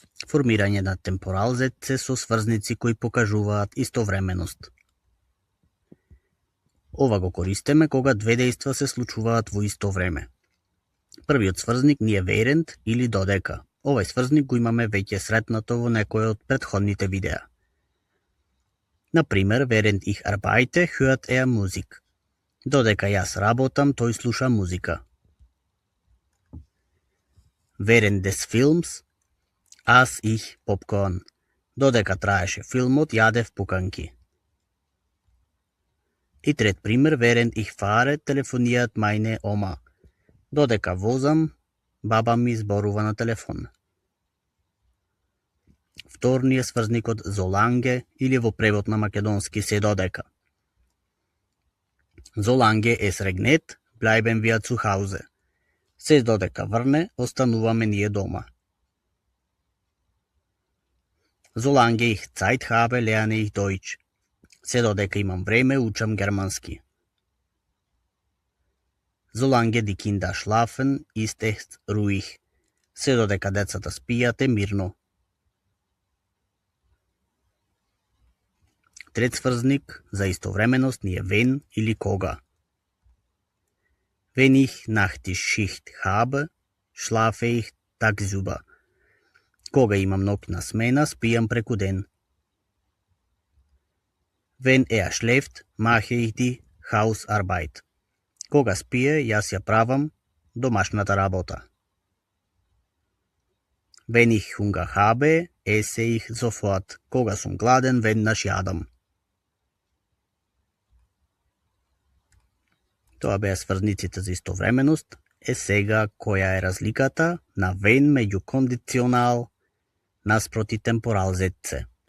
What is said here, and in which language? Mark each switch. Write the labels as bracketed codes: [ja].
[mk] Формирање на темпоралзетце со сврзници кои покажуваат истовременост. Ова го користиме кога две дејства се случуваат во исто време. Првиот сврзник ни е während или додека. Овај сврзник го имаме веќе сретнато во некој од претходните видеа. Например, [de] während ich arbeite, hört er Musik. [mk] Додека јас работам, тој слуша музика. [de] Während des Films aß ich Popcorn. [mk] Додека траеше филмот, јадев пуканки. И трет пример, [de] während ich fahre, telefoniert meine Oma. [mk] Додека возам, баба ми зборува на телефон. Вторни е сврзникот solange или во превод на македонски се додека. [de] Solange es regnet, bleiben wir zu Hause. [mk] Се додека врне, остануваме ние дома. [de] Solange ich Zeit habe, lerne ich Deutsch. [mk] Се додека имам време, учам германски. [de] Solange die Kinder schlafen, ist es ruhig. [mk] Се додека децата спијат е мирно. Трет сврзник за истовременост ни е wenn или кога. [de] Wenn ich Nachtschicht habe, schlafe ich tagsüber. [mk] Кога имам ноќна смена, спијам преку ден. [de] Wenn er schläft, mache ich die Hausarbeit. [mk] Кога спие, јас ја правам домашната работа. [de] Wenn ich Hunger habe, esse ich sofort. [mk] Кога сум гладен, веднаш јадам. Тоа беа сврзниците за истовременост. Сега, која е разликата на when меѓу кондиционал наспроти темпоралзетце?